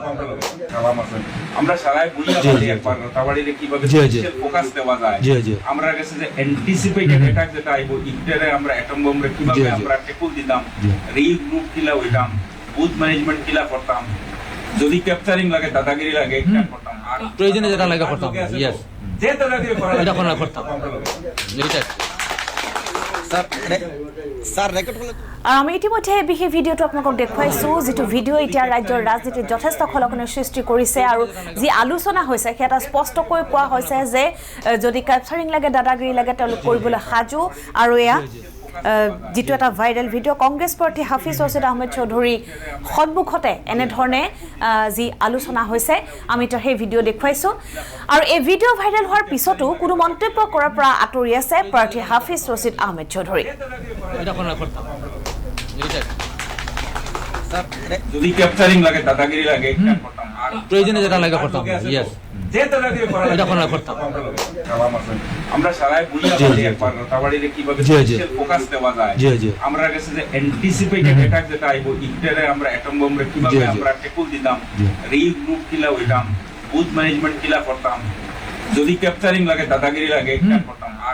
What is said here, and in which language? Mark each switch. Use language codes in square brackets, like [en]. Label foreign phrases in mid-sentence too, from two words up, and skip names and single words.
[bn] আমরা সারাই বুঝিয়া বুঝি একবার তাবাড়িতে কিভাবে [en] special focus [bn] দেওয়া যায় আমরা কাছে যে [en] anticipated attack [bn] যেটা আইবো ইন্টারে আমরা অ্যাটম বম্বরে কিভাবে আমরা টেকল দিতাম রিল গ্রুপ কিলা হইতাম [en] booth management [bn] কিলা করতাম যদি ক্যাপচারিং লাগে দাদাগিরি লাগে করতাম আর প্রয়োজনে যেটা লাগে করতাম यस যে দাদাগিরি করা এটা কোন করতাম এটা স্যার রেকর্ড করলে [as] আমি ইতিমধ্যে এই বিশেষ ভিডিঅ'টো আপোনালোকক দেখুৱাইছোঁ, যিটো ভিডিঅ' এতিয়া ৰাজ্যৰ ৰাজনীতিত যথেষ্ট খলকনিৰ সৃষ্টি কৰিছে আৰু যি আলোচনা হৈছে সেয়া স্পষ্টকৈ কোৱা হৈছে যে যদি কেপচাৰিং লাগে দাদাগিৰি লাগে তেওঁলোক কৰিবলৈ সাজু। আৰু এয়া যিটো এটা ভাইৰেল ভিডিঅ' কংগ্ৰেছ প্ৰাৰ্থী হাফিজ ৰছিদ আহমেদ চৌধুৰীৰ সন্মুখতে এনেধৰণে যি আলোচনা হৈছে আমি এতিয়া সেই ভিডিঅ' দেখুৱাইছোঁ। আৰু এই ভিডিঅ' ভাইৰেল হোৱাৰ পিছতো কোনো মন্তব্য কৰাৰ পৰা আঁতৰি আছে প্ৰাৰ্থী হাফিজ ৰছিদ আহমেদ চৌধুৰী। [bn] এটা কোন করতাম এটা যদি ক্যাপচারিং লাগে দাদাগিরি লাগে করতাম আর প্রয়োজনে যেটা লাগে করতাম यस যে দাদাগিরি করা এটা কোন করতাম আমরা সারাই বুঝিয়া বুঝি একবার তাবাড়িতে কিভাবে [en] special focus [bn] দেওয়া যায় আমরা কাছে যে [en] anticipated attack [bn] যেটা আইবো ইন্টারে আমরা অ্যাটম বম্বরে কিভাবে আমরা টেকল দিতাম রিল গ্রুপ কিলা হইতাম [en] booth management [bn] কিলা করতাম যদি ক্যাপচারিং লাগে দাদাগিরি লাগে করতাম আর